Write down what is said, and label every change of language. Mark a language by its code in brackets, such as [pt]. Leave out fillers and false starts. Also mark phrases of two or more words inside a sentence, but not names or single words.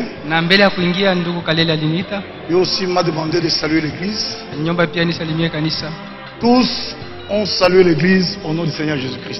[sw] Na mbele ya kuingia ndugu Kalele aliniita. [fr] Lui aussi m'a demandé de saluer l'église. [sw] Nyomba pia nisalimie kanisa. [fr] Tous ont salué l'église au nom du Seigneur Jésus-Christ.